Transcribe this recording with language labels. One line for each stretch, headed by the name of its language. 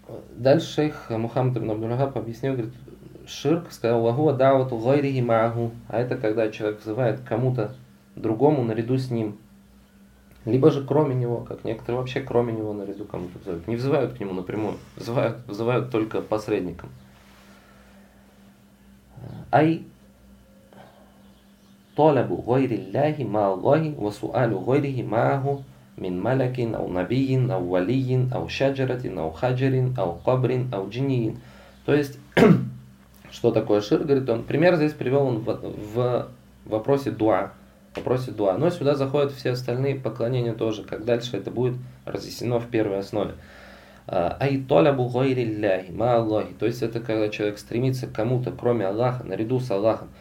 Russian: Дальше шейх Мухаммад ибн Абдул-Вахаб объяснил, говорит, ширк сказал
Arabic: «Вагуа давату гайрихи магу»,
Russian: а это когда человек взывает кому-то другому наряду с ним, либо же кроме него, как некоторые вообще кроме него наряду кому-то взывают. Не взывают к нему напрямую, взывают только посредником.
Arabic: أي طلب غير الله مع الله وسؤال غيره معه من ملك أو نبي أو ولي أو شجرة أو خجر أو قبر أو جني.
Russian: То есть, что такое шир? Говорит он, пример здесь привел он в вопросе дуа. Вопросе дуа. Но сюда заходят все остальные поклонения тоже. Как дальше это будет разъяснено в первой основе.
Arabic: Ай толябу гайри ляхи, ма Аллахи.
Russian: То есть это когда человек стремится к кому-то, кроме Аллаха, наряду с Аллахом.